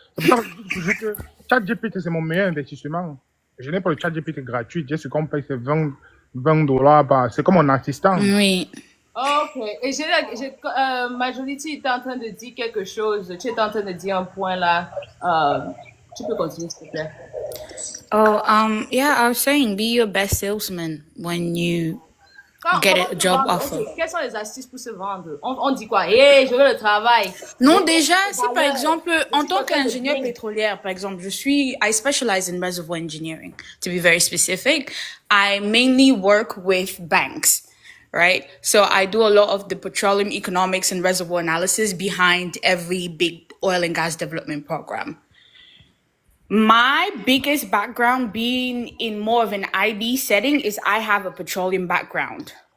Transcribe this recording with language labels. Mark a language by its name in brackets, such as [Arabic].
[French] C'est pour ça que ChatGPT, c'est mon meilleur investissement. Je n'ai pas le ChatGPT gratuit. J'ai ce qu'on paye, c'est $20. C'est comme mon assistant. Oui. Ok. Et Majority était en train de dire quelque chose. Tu étais en train de dire un point là. Tu peux continuer, s'il te plaît. [English] Oh, yeah, I was saying, be your best salesman when you get a job offer. Okay. [French] Quelles sont les astuces pour se vendre? On dit quoi? Hey, je veux le travail. Non, déjà, si par exemple, en tant qu'ingénieur pétrolière, par exemple, [English] I specialize in reservoir engineering. To be very specific, I mainly work with banks, right? So I do a lot of the petroleum economics and reservoir analysis behind every big oil and gas development program. My biggest background being in more of an IB setting is I have a petroleum background.